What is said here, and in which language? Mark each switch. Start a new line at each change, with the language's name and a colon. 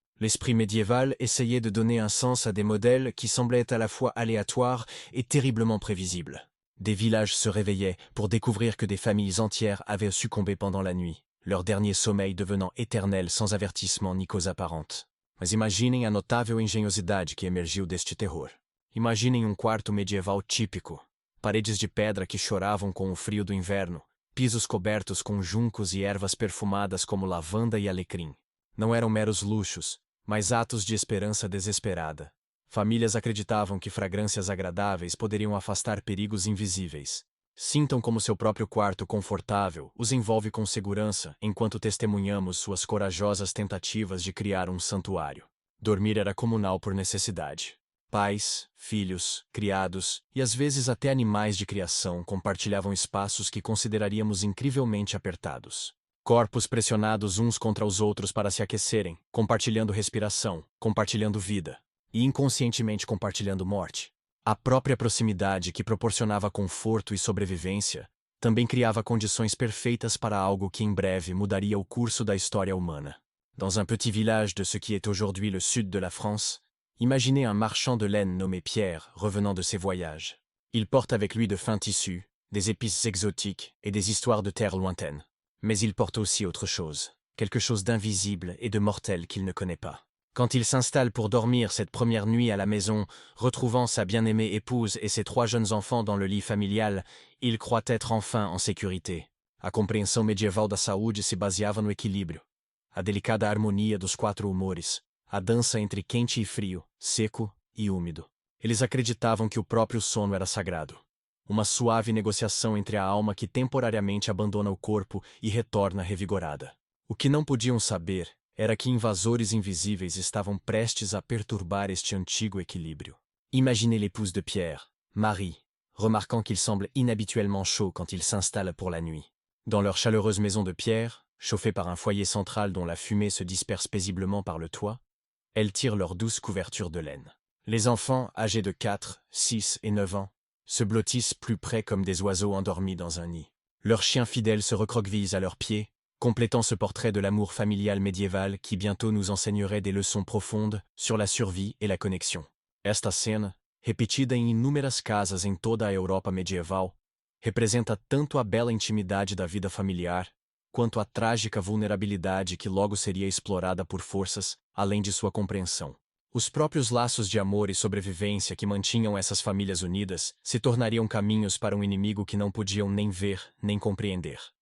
French: L'esprit médiéval essayait de donner un sens à des modèles qui semblaient à la fois aléatoires et terriblement prévisibles. Des villages se réveillaient pour découvrir que des familles entières avaient succombé pendant la nuit, leur dernier sommeil devenant éternel sans avertissement ni cause apparente.
Portuguese: Mas imaginem a notável engenhosidade que emergiu deste terror. Imaginem quarto medieval típico. Paredes de pedra que choravam com o frio do inverno, pisos cobertos com juncos e ervas perfumadas como lavanda e alecrim. Não eram meros luxos, mas atos de esperança desesperada. Famílias acreditavam que fragrâncias agradáveis poderiam afastar perigos invisíveis. Sintam como seu próprio quarto confortável os envolve com segurança enquanto testemunhamos suas corajosas tentativas de criar um santuário. Dormir era comunal por necessidade. Pais, filhos, criados e às vezes até animais de criação compartilhavam espaços que consideraríamos incrivelmente apertados. Corpos pressionados uns contra os outros para se aquecerem, compartilhando respiração, compartilhando vida, e inconscientemente compartilhando morte. A própria proximidade que proporcionava conforto e sobrevivência também criava condições perfeitas para algo que em breve mudaria o curso da história humana.
French: Dans un petit village de ce qui est aujourd'hui le sud de la France, imaginez un marchand de laine nommé Pierre revenant de ses voyages. Il porte avec lui de fins tissus, des épices exotiques et des histoires de terres lointaines. Mais il porte aussi autre chose, quelque chose d'invisible et de mortel qu'il ne connaît pas. Quand il s'installe pour dormir cette première nuit à la maison, retrouvant sa bien-aimée épouse et ses 3 jeunes enfants dans le lit familial, il croit être enfin en sécurité.
Portuguese: A compreensão medieval da saúde se baseava no equilíbrio, a delicada harmonia dos 4 humores, a dança entre quente e frio, seco e úmido. Eles acreditavam que o próprio sono era sagrado. Uma suave negociação entre a alma que temporariamente abandona o corpo e retorna revigorada. O que não podiam saber era que invasores invisíveis estavam prestes a perturbar este antigo equilíbrio.
French: Imaginez l'épouse de Pierre, Marie, remarquant qu'il semble inhabituellement chaud quand il s'installe pour la nuit. Dans leur chaleureuse maison de pierre, chauffée par un foyer central dont la fumée se disperse paisiblement par le toit, elles tirent leurs douces couvertures de laine. Les enfants, âgés de 4, 6 et 9 ans, se blottissent plus près comme des oiseaux endormis dans un nid. Leurs chiens fidèles se recroquevillent à leurs pieds, complétant ce portrait de l'amour familial médiéval qui bientôt nous enseignerait des leçons profondes sur la survie et la connexion.
Portuguese: Esta cena, repetida em inúmeras casas em toda a Europa medieval, representa tanto a bela intimidade da vida familiar, quanto a trágica vulnerabilidade que logo seria explorada por forças além de sua compreensão. Os próprios laços de amor e sobrevivência que mantinham essas famílias unidas se tornariam caminhos para um inimigo que não podiam nem ver nem compreender.